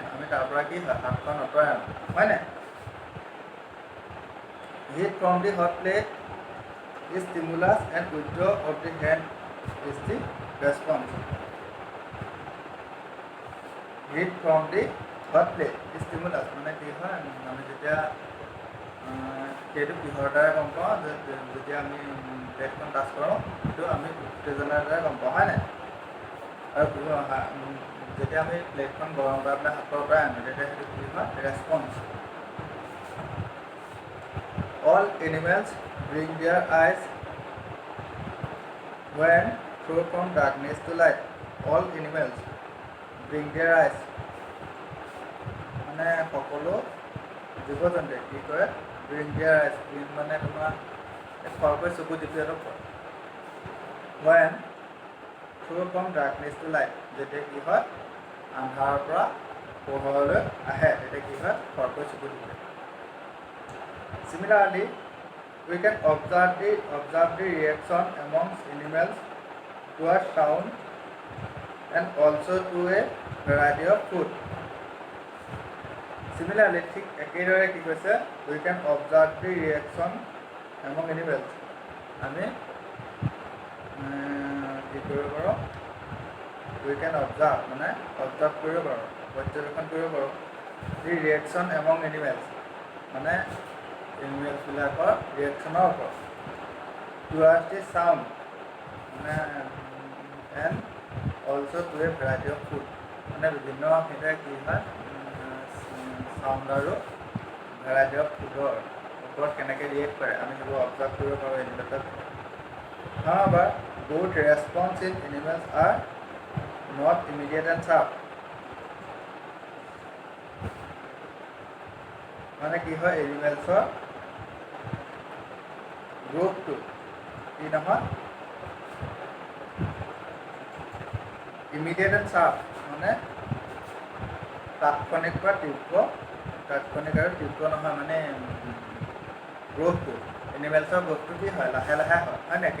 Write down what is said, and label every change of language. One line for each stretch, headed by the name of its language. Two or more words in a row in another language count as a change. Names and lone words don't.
Assamese: আমি তাৰ পৰা কি হয় হাতখন আঁতৰাই আনো হয়নে
English: Heat from the hot plate is stimulus and withdrawal of the hand is the response. Heat from the hot plate is stimulus
Assamese: মানে কি হয় আমি যেতিয়া সেইটো কিহৰ দ্বাৰা গম পাওঁ যে যেতিয়া আমি প্লেটখন টাচ কৰোঁ সেইটো আমি উত্তেজনাৰ দ্বাৰা গম পাওঁ, হয় নাই? আৰু যেতিয়া আমি প্লেটখন গৰম কৰা পেলাই হাতৰ পৰা আনো তেতিয়া সেইটো কি হয়? ৰেছপন্স।
English: All animals bring their eyes when thrown from darkness to light. All animals bring their eyes.
Assamese: মানে সকলো জীৱ জন্তুৱে কি কৰে?
English: bring their eyes. bring
Assamese: মানে তোমাৰ খৰকৈ চকু যিটো
English: when thrown from darkness to light.
Assamese: যেতিয়া কি হয়? আন্ধাৰৰ পৰা পোহৰলৈ আহে তেতিয়া কি হয়? খৰকৈ চকু দিয়ে।
English: Similarly, we can observe the reaction amongst animals to a sound and also to a variety of food. Similarly,
Assamese: ঠিক একেদৰে কি কৈছে?
English: We can observe the reaction among animals.
Assamese: আমি কি কৰিব পাৰোঁ?
English: We can observe
Assamese: মানে observe কৰিব পাৰোঁ, পৰ্যবেক্ষণ কৰিব পাৰোঁ।
English: The reaction among animals
Assamese: মানে এনিমেলছবিলাকৰ ৰিয়েকশ্যনৰ ওপৰত।
English: towards the sound
Assamese: মানে
English: and also to a variety of food
Assamese: মানে বিভিন্ন সিহঁতে কি হয় চাউণ্ড আৰু
English: variety of foodৰ
Assamese: ওপৰত কেনেকৈ ৰিয়েক্ট কৰে আমি সেইবোৰ অবজাৰ্ভ কৰিব পাৰোঁ এনিমেলছত। However, both response in animals are not immediate and sharp. মানে কি হয়
English: animalsৰ growthটো
Assamese: কি নহয়
English: immediate and sharp
Assamese: মানে তাৎক্ষণিক আৰু তীব্ৰ নহয় মানে
English: growthটো animalsৰ growthটো
Assamese: কি হয় লাহে লাহে হয় নাই?